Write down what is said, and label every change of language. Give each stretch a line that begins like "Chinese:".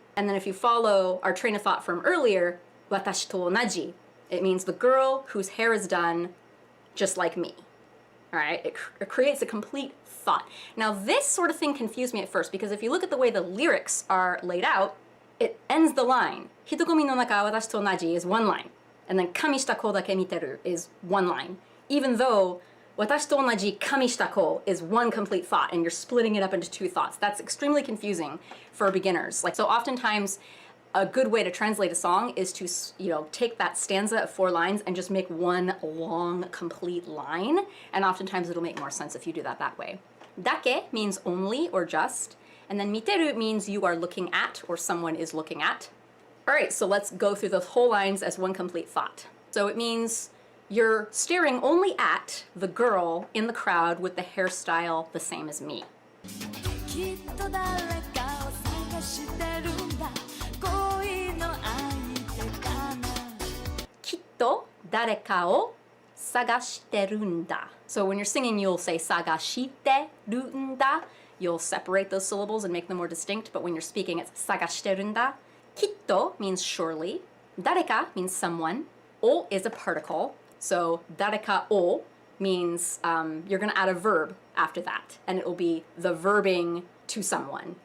English: And then if you follow our train of thought from earlier, watashi to onaji, it means the girl whose hair is done just like me. All right, it creates a complete thought. Now this sort of thing confused me at first because if you look at the way the lyrics are laid out, it ends the line.
Japanese: 人込みの中私と同じ
English: is one line. And then
Japanese: Kamiしたこだけ見てる
English: is one line. Even though
Japanese: 私と同じ Kamiしたこ
English: is one complete thought and you're splitting it up into two thoughts. That's extremely confusing for beginners. Like so oftentimes a good way to translate a song is to, take that stanza of 4 lines and just make one long complete line. And oftentimes it'll make more sense if you do that way. Dake means only or just. And then miteru means you are looking at or someone is looking at. All right, so let's go through the whole lines as one complete thought. So it means you're staring only at the girl in the crowd with the hairstyle the same as me.
Japanese: きっと誰かを探してるんだ恋の相手かなきっと誰かを探してるんだ
English: So when you're singing, you'll say sagashiterun'da. You'll separate those syllables and make them more distinct, but when you're speaking, it's sagashiterun'da. Kitto means surely. Dareka means someone. O is a particle. So dareka o means you're going to add a verb after that, and it will be the verbing to someone.